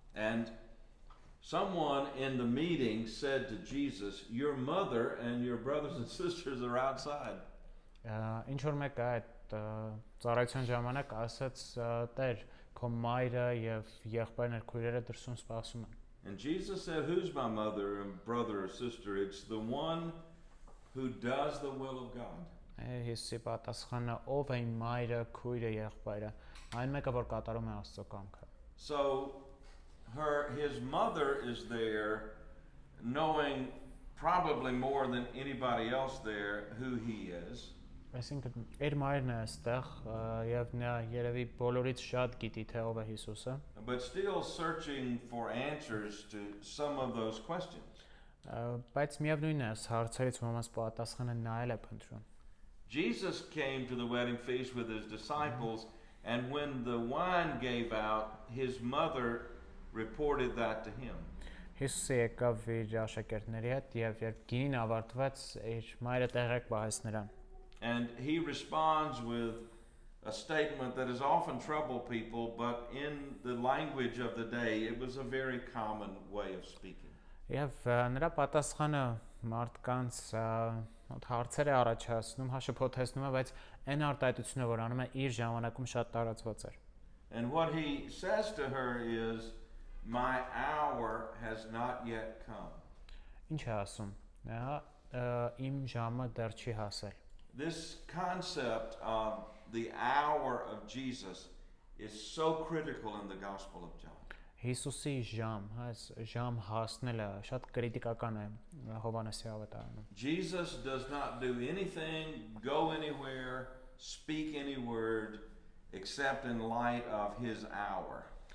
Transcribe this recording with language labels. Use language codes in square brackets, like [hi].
[en] And someone in the meeting said to Jesus, "Your mother and your brothers and sisters are outside." [hy] Ինչ որ մեկը այդ ծառայության ժամանակ ասաց Տեր, քո մայրը եւ եղբայրներ քույրերը դրսում սպասում են։ [en] And Jesus said, "Who's my mother and brother or sister? It's the one who does the will of God." [hy] Հիսուսի պատասխանը ով է իմ մայրը, քույրը, եղբայրը, այն մեկը, որ կատարում է Աստծո կամքը։ [en] So his mother is there knowing probably more than anybody else there who he is. [hy] Այսինքն իր մայրն է այստեղ եւ նա երևի բոլորից շատ գիտի թե ով է Հիսուսը, [en] But still searching for answers to some of those questions. [hy] բայց միևնույն է, հարցերից ոմանց պատասխանը նայել է փնտրում։ [en] Jesus came to the wedding feast with his disciples, and when the wine gave out, his mother reported that to him. [hy] Հիսուսը եկավ իր աշակերտների հետ եւ երբ գինին ավարտվեց, իր մայրը տեղեկ բահեց նրան։ [en] And he responds with a statement that has often troubled people, but in the language of the day, it was a very common way of speaking. [hy] Եվ նրա պատասխանը մարդկանց հարցեր է առաջացնում, հաշփոթեցնում է, բայց այն արտահայտությունը, որ անում է իր ժամանակում շատ տարածված էր։ [en] And what he says to her is, "My hour has not yet come." [hy] Ինչ է ասում։ Նա իմ ժամը դեռ չի հասել։ [en] This concept of the hour of Jesus is so critical in the Gospel of John. [hy] Հիսուսի ժամ, այս ժամ հասնելը շատ կրիտիկական է Հովհաննեսի ավետարանում։ [en] Jesus does not do anything, go anywhere, speak any word except in light of his hour.